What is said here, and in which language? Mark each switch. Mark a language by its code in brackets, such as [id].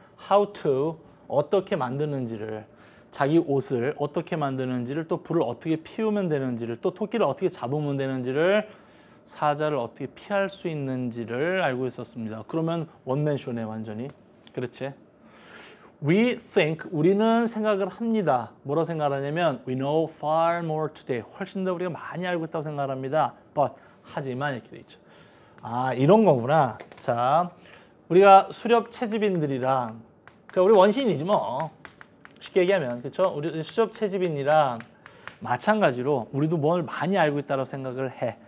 [ko] How to 어떻게 만드는지를 자기 옷을 어떻게 만드는지를 또 불을 어떻게 피우면 되는지를 또 토끼를 어떻게 잡으면 되는지를 사자를 어떻게 피할 수 있는지를 알고 있었습니다. 그러면 원맨쇼네 완전히. 그렇지? We think 우리는 생각을 합니다. [en] 뭐라고 생각하냐면 we know far more today. [ko] 훨씬 더 우리가 많이 알고 있다고 생각합니다. But 하지만 이렇게 돼 있죠. 아 이런 거구나. 자 우리가 수렵 채집인들이랑 그러니까 우리 원시인이지 뭐 쉽게 얘기하면 그렇죠? 우리 수렵 채집인이랑 마찬가지로 우리도 뭘 많이 알고 있다고 생각을 해.